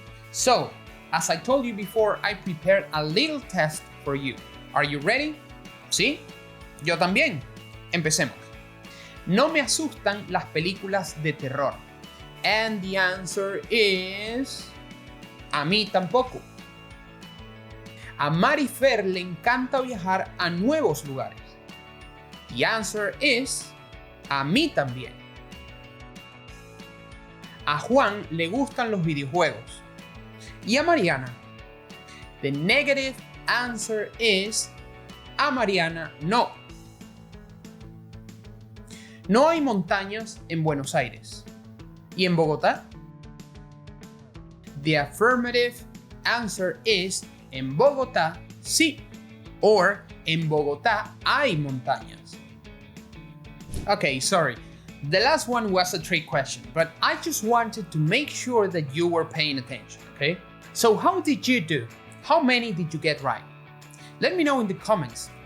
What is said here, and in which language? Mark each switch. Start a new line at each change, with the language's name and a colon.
English: So, as I told you before, I prepared a little test for you. Are you ready?
Spanish: ¿Sí? Yo también. Empecemos. No me asustan las películas de terror.
English: And the answer is...
Spanish: A mí tampoco. A Marifer le encanta viajar a nuevos lugares.
English: The answer is...
Spanish: A mí también. A Juan le gustan los videojuegos. ¿Y a Mariana?
English: The negative answer is...
Spanish: A Mariana no. No hay montañas en Buenos Aires. ¿Y en Bogotá?
English: The affirmative answer is
Spanish: en Bogotá sí. Or en Bogotá hay montañas.
English: Okay, sorry. The last one was a trick question, but I just wanted to make sure that you were paying attention, okay? So how did you do? How many did you get right? Let me know in the comments.